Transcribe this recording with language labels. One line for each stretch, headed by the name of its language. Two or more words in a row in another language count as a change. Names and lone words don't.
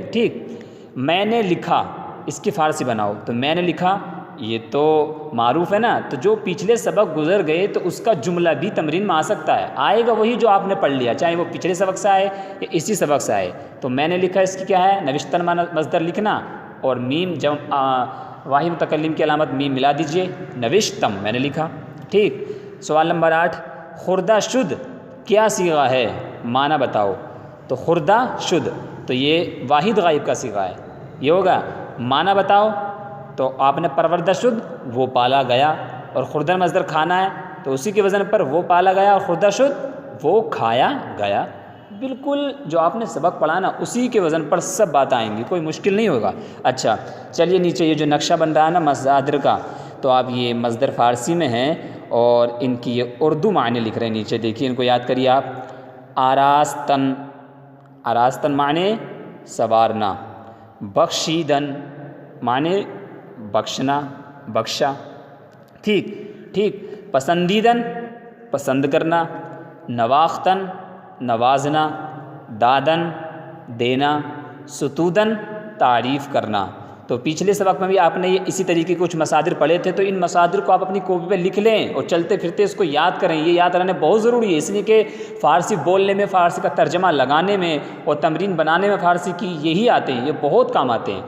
Urdu: ٹھیک، میں نے لکھا، اس کی فارسی بناؤ۔ تو میں نے لکھا، یہ تو معروف ہے نا، تو جو پچھلے سبق گزر گئے تو اس کا جملہ بھی تمرین میں آ سکتا ہے، آئے گا وہی جو آپ نے پڑھ لیا، چاہے وہ پچھلے سبق سے آئے یا اسی سبق سے آئے۔ تو میں نے لکھا، اس کی کیا ہے؟ نوشتن معنی مصدر لکھنا، اور میم واحد متکلم کی علامت میم ملا دیجئے، نوشتم میں نے لکھا۔ ٹھیک، سوال نمبر 8،
Persian: خوردہ شد
Urdu: کیا صیغہ ہے؟ معنی بتاؤ۔ تو
Persian: خوردہ شد،
Urdu: تو یہ واحد غائب کا صیغہ ہے، یہ ہوگا۔ معنی بتاؤ، تو آپ نے
Persian: پروردہ شد
Urdu: وہ پالا گیا، اور خوردہ مصدر کھانا ہے، تو اسی کے وزن پر وہ پالا گیا، اور
Persian: خوردہ شد
Urdu: وہ کھایا گیا۔ بالکل جو آپ نے سبق پڑھا نا اسی کے وزن پر سب بات آئیں گی، کوئی مشکل نہیں ہوگا۔ اچھا چلیے نیچے یہ جو نقشہ بن رہا ہے نا مصادر کا، تو آپ یہ مصدر فارسی میں ہیں اور ان کی یہ اردو معنی لکھ رہے ہیں نیچے، دیکھیے ان کو یاد کریے آپ۔ آراستن، آراستن معنی سوارنا، بخشیدن معنی بخشنا، بخشا۔ ٹھیک، پسندیدن پسند کرنا، نواختن نوازنا، دادن دینا، ستودن تعریف کرنا۔ تو پچھلے سبق میں بھی آپ نے یہ اسی طریقے کے کچھ مصادر پڑھے تھے، تو ان مصادر کو آپ اپنی کاپی پہ لکھ لیں اور چلتے پھرتے اس کو یاد کریں، یہ یاد رہنا بہت ضروری ہے، اس لیے کہ فارسی بولنے میں، فارسی کا ترجمہ لگانے میں اور تمرین بنانے میں فارسی کی یہی آتے ہیں، یہ بہت کام آتے ہیں۔